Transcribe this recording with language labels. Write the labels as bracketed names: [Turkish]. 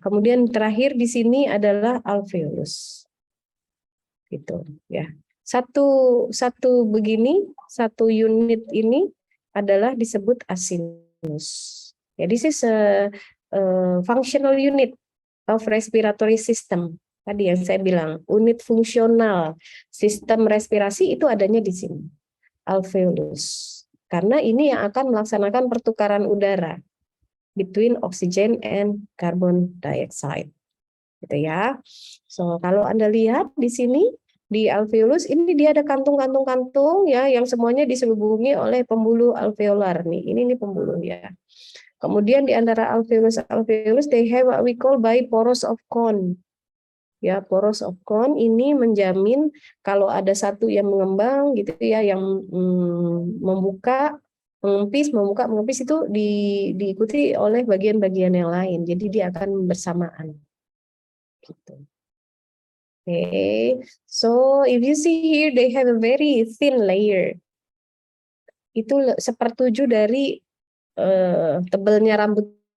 [Indonesian] Kemudian terakhir di sini adalah alveolus. Gitu, ya. Satu begini, satu unit ini adalah disebut asinus. [English] Ya, this is a functional unit of respiratory system. [Indonesian] Tadi yang saya bilang, unit fungsional sistem respirasi itu adanya di sini, alveolus. Karena ini yang akan melaksanakan pertukaran udara [English] between oxygen and carbon dioxide. [Indonesian] Gitu ya. So, kalau Anda lihat di sini, di alveolus ini dia ada kantung-kantung ya yang semuanya diselubungi oleh pembuluh alveolar nih. Ini pembuluh ya. Kemudian di antara alveolus [English] they have what we call biporous of Kohn. [Indonesian] Ya, porous of Kohn ini menjamin kalau ada satu yang mengembang gitu ya, yang membuka, mengempis itu diikuti oleh bagian-bagian yang lain. Jadi dia akan bersamaan. Gitu. [English] Okay, so if you see here, they have a very thin layer. [Indonesian] Itu 1/7 dari tebelnya rambut.